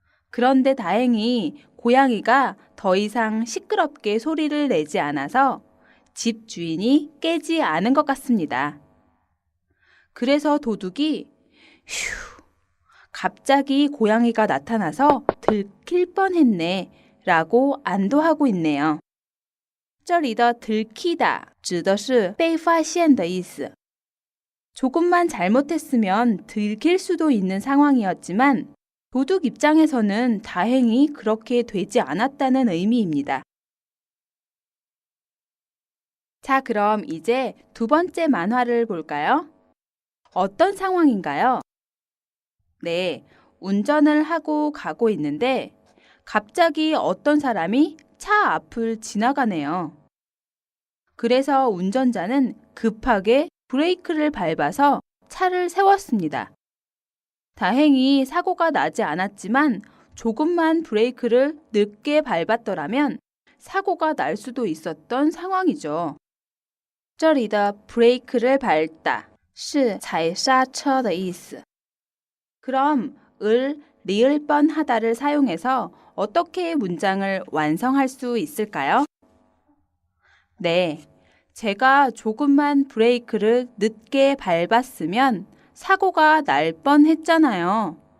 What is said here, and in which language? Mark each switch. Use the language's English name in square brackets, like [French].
[Korean] 그런데 다행히 고양이가 더 이상 시끄럽게 소리를 내지 않아서 집 주인이 깨지 않은 것 같습니다. 그래서 도둑이 휴, 갑자기 고양이가 나타나서 들킬 뻔했네 라고 안도하고 있네요. [Chinese] 这里的 들키다 指的是被发现的意思. [Korean] 조금만 잘못했으면 들킬 수도 있는 상황이었지만 도둑 입장에서는 다행히 그렇게 되지 않았다는 의미입니다. 자, 그럼 이제 두 번째 만화를 볼까요? 어떤 상황인가요? 네, 운전을 하고 가고 있는데 갑자기 어떤 사람이 차 앞을 지나가네요. 그래서 운전자는 급하게 브레이크를 밟아서 차를 세웠습니다. 다행히 사고가 나지 않았지만 조금만 브레이크를 늦게 밟았더라면 사고가 날 수도 있었던 상황이죠. [Chinese] 这里的 브레이크를 밟다 是踩刹车的意思. [Korean] 그럼 을, 리을 뻔하다를 사용해서 어떻게 문장을 완성할 수 있을까요? 네, 제가 조금만 브레이크를 늦게 밟았으면 사고가 날 뻔했잖아요.